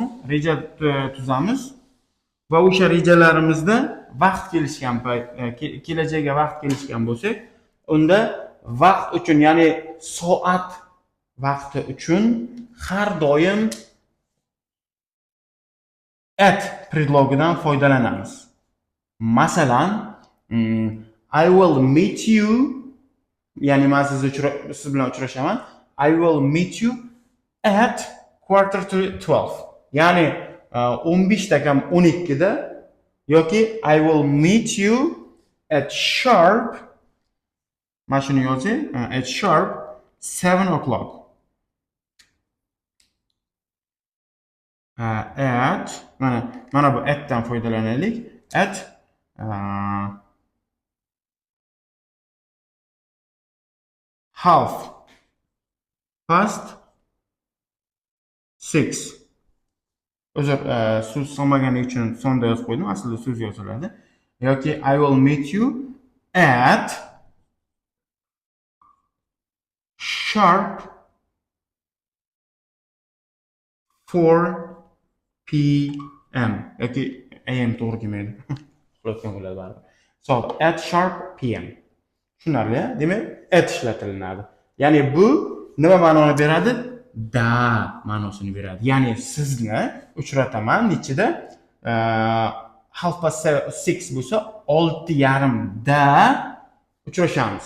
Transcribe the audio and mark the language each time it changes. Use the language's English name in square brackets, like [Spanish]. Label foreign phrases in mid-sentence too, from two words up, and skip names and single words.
[Uzbek] Reja tuzamiz va o'sha rejalarimizda vaqt kelishgan payt, kelajakka vaqt kelishgan bo'lsak, unda vaqt uchun, ya'ni soat vaqti uchun har doim at predlogidan foydalanamiz. Masalan, [English] I will meet you, [Uzbek] ya'ni men siz bilan uchrashaman. [English] I will meet you at quarter to 12. [Uzbek] Ya'ni 15:12 da yoki [English] I will meet you at sharp, [Uzbek] mana shuni yozing, [English] at sharp 7 o'clock. [Uzbek] At mana bu atdan foydalanaylik. [English] At half past 6. [Uzbek] O'zir so'z solmaganlik uchun sonda yozib qo'ydim. Aslida so'z yoziladi. Yoki [English] I will meet you at sharp 4 p.m. [Uzbek] yoki am to'g'ri kelmaydi. Uxlayotgan bo'ladi baribir. [English] So, at sharp p.m. [Uzbek] Tushunarli, demak, at ishlatilinadi. Ya'ni bu nima ma'noni beradi? Da ma'nosini beradi. Ya'ni sizni uchrataman nechida? [English] Half past 6 [Uzbek] bo'lsa, 6:30 da uchrashamiz.